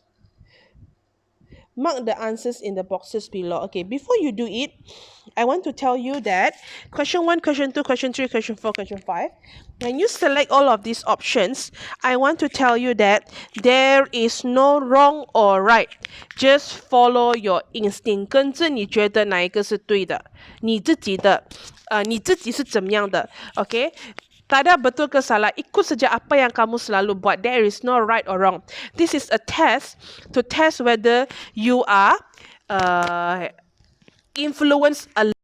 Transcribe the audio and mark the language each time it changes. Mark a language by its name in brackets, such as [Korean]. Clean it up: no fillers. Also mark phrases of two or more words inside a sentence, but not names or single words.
[English] Mark the answers in the boxes below. Okay, before you do it, I want to tell you that question 1, question 2, question 3, question 4, question 5, when you select all of these options, I want to tell you that there is no wrong or right. Just follow your instinct. [Chinese] 跟着你觉得哪一个是对的，你自己是怎么样的 okay? [Malay] Tak ada betul ke salah, ikut saja apa yang kamu selalu buat. [English] There is no right or wrong. This is a test to test whether you are influenced